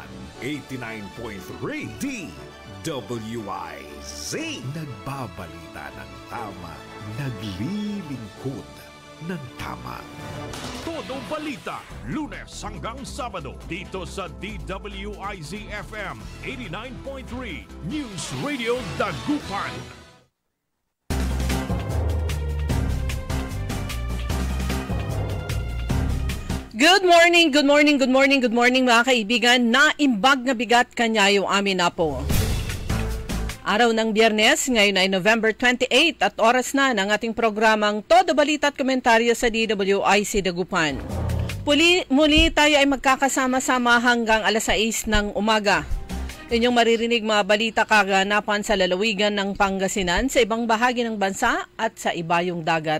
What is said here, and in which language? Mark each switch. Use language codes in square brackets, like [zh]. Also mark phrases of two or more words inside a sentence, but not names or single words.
[tl] 89.3 DWIZ. Nagbabalita ng tama, naglilingkod ng tama. Todo balita, Lunes hanggang Sabado dito sa DWIZ-FM 89.3 News Radio Dagupan. [en] Good morning, good morning, good morning, good morning [tl] mga kaibigan. [ilo] Naimbag na bigat kanyayo amin na po. [tl] Araw ng Biyernes, ngayon ay November 28 at oras na ng ating programang Todo Balita at Komentaryo sa DWIZ Dagupan. Muli tayo ay magkakasama-sama hanggang alas 6 ng umaga. Inyong maririnig mga balita kaganapan sa lalawigan ng Pangasinan, sa ibang bahagi ng bansa at sa ibayong dagat.